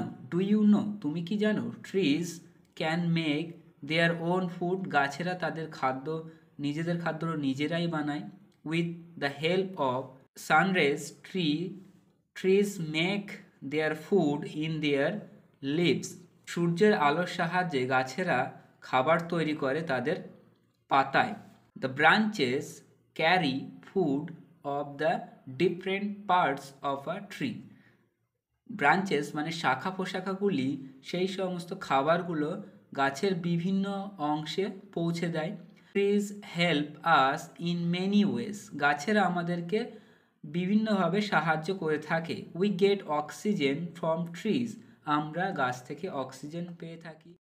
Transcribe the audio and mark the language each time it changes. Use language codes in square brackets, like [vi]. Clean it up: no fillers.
[en] do you know, [bn] তুমি কি জানো? [en] trees can make their own food, [bn] গাছেরা তাদের খাদ্য, নিজেদের খাদ্য নিজেরাই বানায়। [en] with the help of sunrays trees make their food in their leaves, [bn] সূর্যের আলোর সাহায্যে গাছেরা খাবার তৈরি করে তাদের পাতায়। [en] The branches carry food of the different parts of a tree. [bn] Branches মানে শাখা পোশাখাগুলি সেই সমস্ত খাবারগুলো গাছের বিভিন্ন অংশে পৌঁছে দেয়। [en] trees help us in many ways, [bn] গাছেরা আমাদেরকে বিভিন্নভাবে সাহায্য করে থাকে। [en] we get oxygen from trees, [bn] আমরা গাছ থেকে অক্সিজেন পেয়ে থাকি।